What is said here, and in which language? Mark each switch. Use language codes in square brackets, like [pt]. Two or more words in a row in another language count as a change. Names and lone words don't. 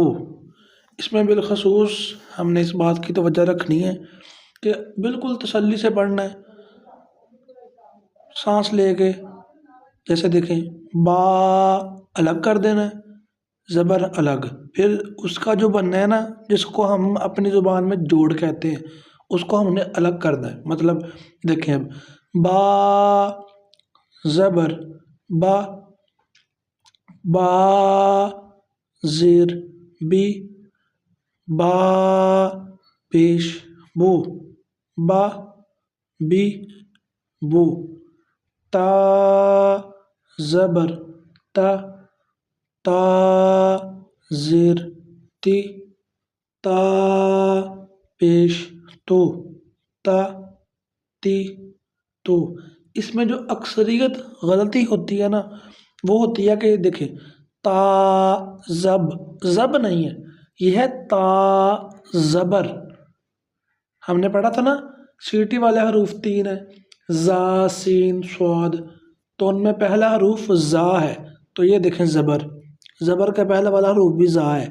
[ur] اس میں بالخصوص ہم نے اس بات کی توجہ رکھنی ہے کہ بالکل تسلی سے پڑھنا ہے، سانس لے کے، جیسے دیکھیں با الگ کر دینا ہے، زبر الگ، پھر اس کا جو بننا ہے نا، جس کو ہم اپنی زبان میں جوڑ کہتے ہیں، اس کو ہم نے الگ کرنا ہے۔ مطلب دیکھیں اب با زبر با، با زیر بی، با پیش بو، با بی بو، تا زبر تا، تا زیر تی، تا پیش تو، تا تی تو۔ اس میں جو اکثریت غلطی ہوتی ہے نا، وہ ہوتی ہے کہ دیکھیں تا زب، زب نہیں ہے، یہ ہے تا زبر۔ ہم نے پڑھا تھا نا سیٹی والے حروف 3 ہیں، زا سین صاد، تو ان میں پہلا حروف زا ہے، تو یہ دیکھیں زبر، زبر کا پہلا والا حروف بھی زا ہے۔